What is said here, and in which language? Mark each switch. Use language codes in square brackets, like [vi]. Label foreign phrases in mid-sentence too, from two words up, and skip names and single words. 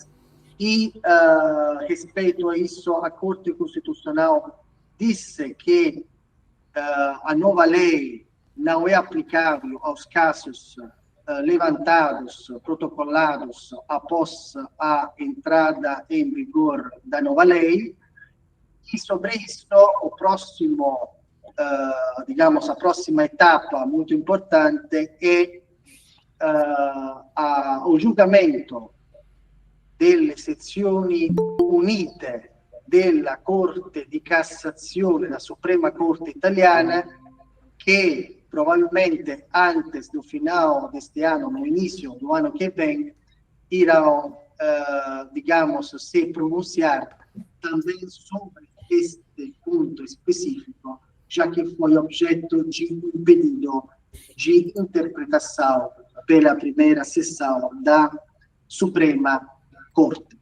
[pt] E, respeito a isso, a Corte Constitucional disse que a nova lei não é aplicável aos casos levantados, protocolados após a entrada em vigor da nova lei. E sobre isso, o próximo, digamos, a próxima etapa muito importante é o julgamento delle [it] sezioni unite della Corte di Cassazione, la Suprema Corte italiana, che [pt] probabilmente antes do final deste ano, no início do ano que vem, irão, digamos, se pronunciar também sobre este ponto específico, já que foi objeto de um pedido de interpretação pela primeira sessão da Suprema Corte.